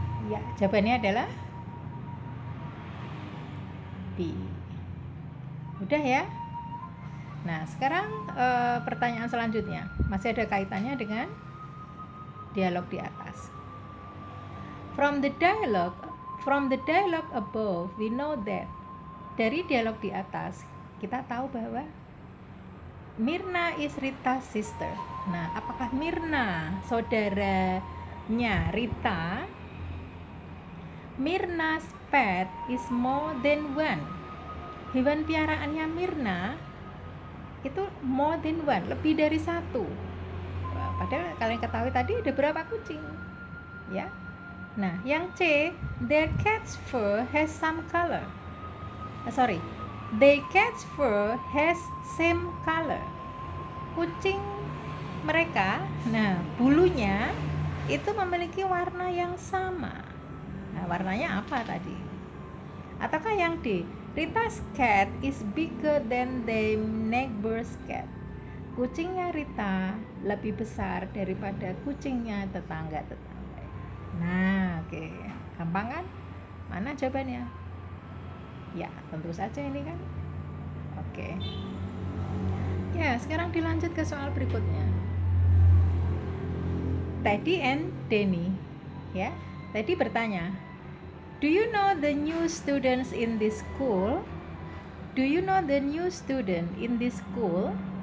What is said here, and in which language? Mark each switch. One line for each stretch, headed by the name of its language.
Indonesian: Ya, jawabannya adalah B. Udah ya? Nah, sekarang pertanyaan selanjutnya masih ada kaitannya dengan dialog di atas.
English: From the dialogue above, we know that.
Indonesian: Dari dialog di atas, kita tahu bahwa
English: Mirna is Rita's sister.
Indonesian: Nah, apakah Mirna saudaranya Rita?
English: Mirna's pet is more than one.
Indonesian: Hewan piaraannya Mirna itu
English: more than one,
Indonesian: lebih dari satu. Padahal kalian ketahui tadi ada berapa kucing, ya. Nah, yang C,
English: their cat's fur has some color. Their cat's fur has same color.
Indonesian: Kucing mereka, nah bulunya itu memiliki warna yang sama. Nah, warnanya apa tadi? Ataukah yang D,
English: Rita's cat is bigger than the neighbor's cat.
Indonesian: Kucingnya Rita lebih besar daripada kucingnya tetangga-tetangga. Nah, oke. Gampang kan? Mana jawabannya? Ya, tentu saja ini kan. Oke. Ya, sekarang dilanjut ke soal berikutnya.
English: Teddy and Denny, ya.
Indonesian: Teddy bertanya,
English: "Do you know the new students in this school? Do you know the new student in this school?"